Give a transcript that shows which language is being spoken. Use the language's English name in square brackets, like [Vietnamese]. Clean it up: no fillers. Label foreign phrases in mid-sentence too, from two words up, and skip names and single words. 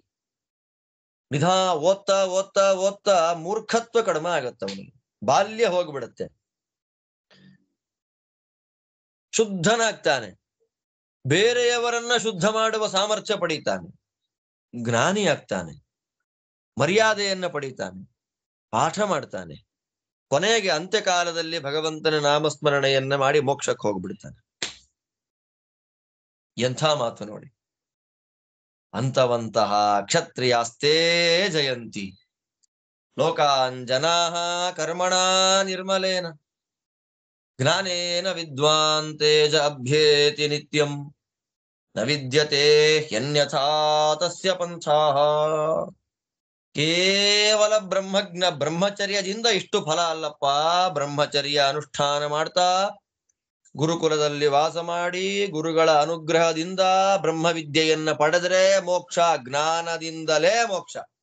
[Kannada] ಓದ್ತಾ ಓದ್ತಾ ಓದ್ತಾ ಮೂರ್ಖತ್ವ ಕಡಿಮೆ ಆಗತ್ತೆ, ಅವನಿಗೆ ಬಾಲ್ಯ ಹೋಗ್ಬಿಡತ್ತೆ, ಶುದ್ಧನಾಗ್ತಾನೆ, ಬೇರೆಯವರನ್ನ ಶುದ್ಧ ಮಾಡುವ ಸಾಮರ್ಥ್ಯ ಪಡೀತಾನೆ, ಜ್ಞಾನಿ ಆಗ್ತಾನೆ, ಮರ್ಯಾದೆಯನ್ನ ಪಡೀತಾನೆ, ಪಾಠ ಮಾಡ್ತಾನೆ, ಕೊನೆಗೆ ಅಂತ್ಯಕಾಲದಲ್ಲಿ ಭಗವಂತನ ನಾಮಸ್ಮರಣೆಯನ್ನ ಮಾಡಿ ಮೋಕ್ಷಕ್ಕೆ ಹೋಗ್ಬಿಡ್ತಾನೆ. ಎಂಥ ಮಾತು ನೋಡಿ. ಅಂತವಂತಹ [Sanskrit] ಕ್ಷತ್ರಿಯಾಸ್ತೇ ಜಯಂತಿ ಲೋಕಾನ್ ಜನಾಃ ಕರ್ಮಣಾ ನಿರ್ಮಲೇನ ಜ್ಞಾನೇನ ವಿದ್ವಾನ್ ತೇಜ ಅಭ್ಯೇತಿ ನಿತ್ಯಂ ನ ವಿದ್ಯತೆ ಹ್ಯನ್ಯಥಾ ತಸ್ಯ ಪಂಥಾಃ. [Kannada] ಕೇವಲ ಬ್ರಹ್ಮಚರ್ಯದಿಂದ ಇಷ್ಟು ಫಲ ಅಲ್ಲಪ್ಪ. ಬ್ರಹ್ಮಚರ್ಯ ಅನುಷ್ಠಾನ ಮಾಡ್ತಾ ಗುರುಕುಲದಲ್ಲಿ ವಾಸ ಮಾಡಿ ಗುರುಗಳ ಅನುಗ್ರಹದಿಂದ ಬ್ರಹ್ಮವಿದ್ಯೆಯನ್ನ ಪಡೆದರೆ ಮೋಕ್ಷ, ಜ್ಞಾನದಿಂದಲೇ ಮೋಕ್ಷ.